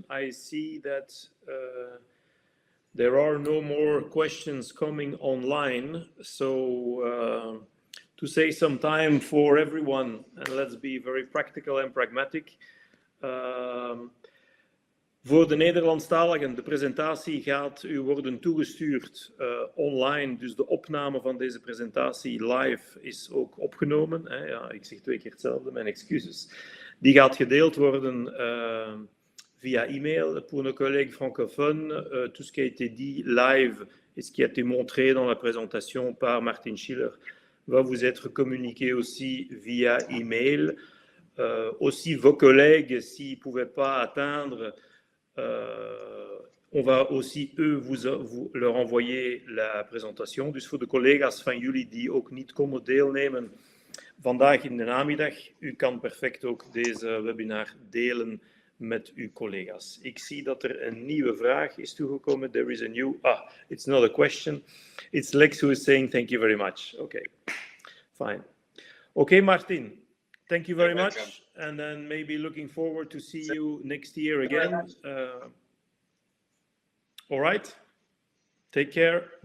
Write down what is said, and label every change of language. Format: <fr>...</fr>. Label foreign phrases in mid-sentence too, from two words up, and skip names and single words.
<en>I see that there are no more questions coming online. So to save some time for everyone, and let's be very practical and pragmatic,</en> <nl>Voor de Nederlandstaligen, de presentatie gaat u worden toegestuurd online. Dus de opname van deze presentatie live is ook opgenomen. Hè. Ja, ik zeg 2 keer hetzelfde, mijn excuses. Die gaat gedeeld worden via e-mail.</nl> <fr>Pour nos collègues francophones, tout ce qui a été dit live et ce qui a été montré dans la présentation par Martin Schiller va vous être communiqué aussi via e-mail. Aussi vos collègues, s'ils ne pouvaient pas atteindre, on va aussi, vous leur envoyer la presentatie.</fr> <nl>Dus voor de collega's van jullie die ook niet konden deelnemen vandaag in de namiddag, u kan perfect ook deze webinar delen met uw collega's. Ik zie dat er een nieuwe vraag is toegekomen.</nl> <en>There is a new... it's not a question. It's Lex who is saying thank you very much. Okay, fine. Okay, Martin. Thank you very much, and then maybe looking forward to see you next year again. All right. Take care. Bye-bye.</en>